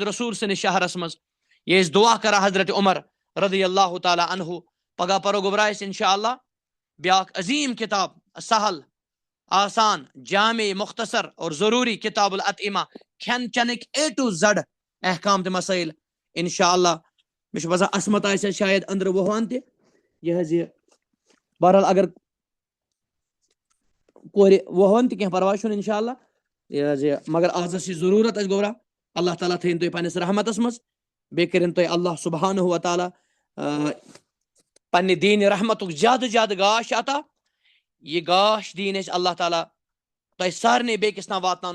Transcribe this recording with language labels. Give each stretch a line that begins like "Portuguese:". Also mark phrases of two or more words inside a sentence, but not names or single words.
Kashmiri: رسوٗل سٕنٛدِس شہرس منٛز یہِ ٲسۍ دعا کران حضرت عمر
Arabic: رضی اللہ تعالیٰ عنہ
Kashmiri: پگاہ پرو گوٚبرا أسۍ
Arabic: انشاء اللہ
Kashmiri: بیٛاکھ عظیٖم کِتاب سہل آسان جامع مختصر اور ضروٗری
Arabic: کِتاب العطعمہ
Kashmiri: کھٮ۪ن چٮ۪نٕکۍ
English: A to Z
Kashmiri: احکام تہٕ مسٲیل
Arabic: انشاء اللہ
Kashmiri: مےٚ چھُ باسان عصمت آسہِ شاید أنٛدرٕ وُہوان تہِ یہِ حظ یہِ بہرحال اگر کورِ وُہوان تہِ کینٛہہ پرواے چھُنہٕ
Arabic: انشاء اللہ
Kashmiri: یہِ حظ یہِ مگر آزس یہِ ضروٗرت اَسہِ گوٚبرا اللہ تعالیٰ تھٲیِن تُہۍ پننِس رحمتس منٛز بیٚیہِ کٔرِنۍ تُہۍ
Arabic: اللہ سبحانہ و تعالیٰ
Kashmiri: پننہِ دیٖنہِ رحمتُک زیادٕ گاش عطا یہِ گاش دِیِن اَسہِ اللہ تعالیٰ تۄہہِ سارنٕے بیٚکِس تام واتناونُک